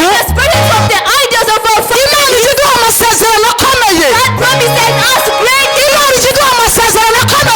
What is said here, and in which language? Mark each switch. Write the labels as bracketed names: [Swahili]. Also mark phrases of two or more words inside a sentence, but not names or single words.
[English] separated from the idols of our family. [Rundi] Imana ikiduha amasezerano akomeye, [English] God promised us great [Rundi] Imana ikiduha amasezerano akomeye.